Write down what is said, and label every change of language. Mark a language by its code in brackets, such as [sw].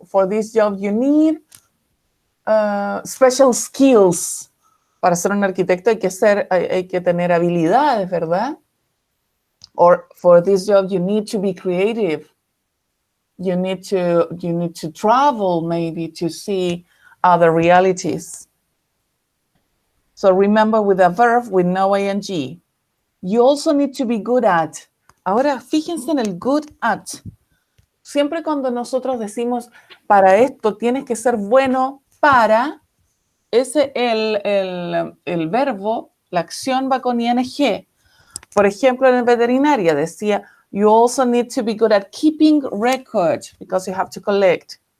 [en] For this job you need special skills. [es] Para ser un arquitecto hay que tener habilidades, ¿verdad? [en] Or for this job you need to be creative. You need to travel maybe to see other realities. So remember, with a verb with no ing, you also need to be good at. [es] Ahora, fíjense en el good at. Siempre cuando nosotros decimos para esto tienes que ser bueno para, el verbo, la acción va con ing. Por ejemplo, en veterinaria decía, [en] you also need to be good at keeping record because you have to collect.